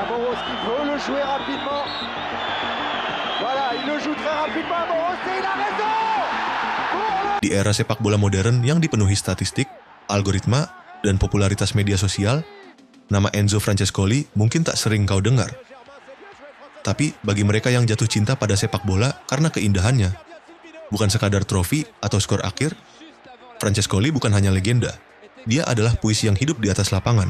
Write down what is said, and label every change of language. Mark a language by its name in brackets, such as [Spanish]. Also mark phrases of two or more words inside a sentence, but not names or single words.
[French] Ramos qui veut le jouer rapidement. Voilà, il le joue très rapidement. Morosé, il a raison. [Indonesian] Di era sepak bola modern yang dipenuhi statistik, algoritma, dan popularitas media sosial, nama Enzo Francescoli mungkin tak sering kau dengar. Tapi bagi mereka yang jatuh cinta pada sepak bola karena keindahannya, bukan sekadar trofi atau skor akhir, Francescoli bukan hanya legenda, dia adalah puisi yang hidup di atas lapangan.